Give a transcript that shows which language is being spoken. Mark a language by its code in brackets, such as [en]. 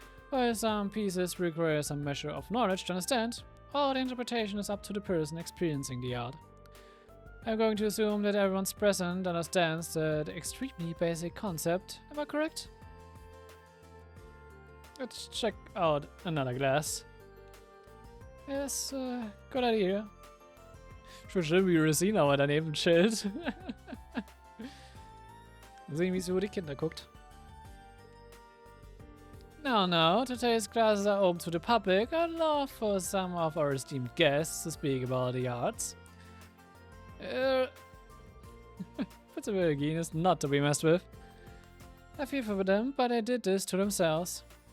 [en] While some pieces require some measure of knowledge to understand, all the interpretation is up to the person experiencing the art. I'm going to assume that everyone present understands the extremely basic concept. Am I correct? Let's check out another glass. Yes, good idea. [de] Schon schön, wie Rosina aber daneben chillt. Sehen, wie sie über die Kinder guckt. [en] Now, today's classes are open to the public. I'd love for some of our esteemed guests to speak about the arts. Principal again is not to be messed with. I feel for them, but they did this to themselves.